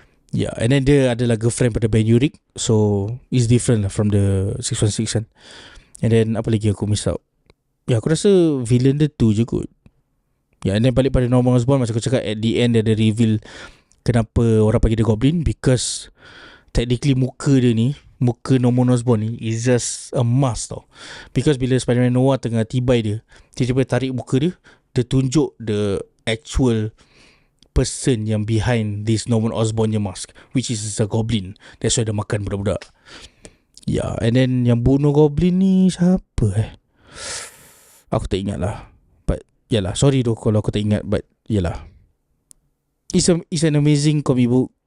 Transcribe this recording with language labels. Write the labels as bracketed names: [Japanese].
[English] Yeah, and then [Malay] dia adalah [English] girlfriend [Malay] pada [English] Ben Urich. So it's different lah from the 616 kan. And then [Malay] apa lagi aku [English] miss out? [Malay] Aku rasa villain dia tu je kot. [English] And then [Malay] balik pada Norman Osborn, macam aku cakap, [English] at the end [Malay] dia ada reveal kenapa orang panggil dia Goblin. [English] Because technically muka Norman Osborn ni is just a mask tau. Because [Malay] bila Spider-Man Noir tengah tibai dia, tiba-tiba tarik muka dia, dia tunjuk [English] the actual person [Malay] yang [English] behind this [Malay] Norman Osborn [English] mask, which is a Goblin. That's why [Malay] dia makan budak-budak. [English] And then [Malay] yang bunuh Goblin ni siapa aku tak ingat lah. But yalah, sorry tu kalau aku tak ingat. [English] But yalah, It's an amazing comic book.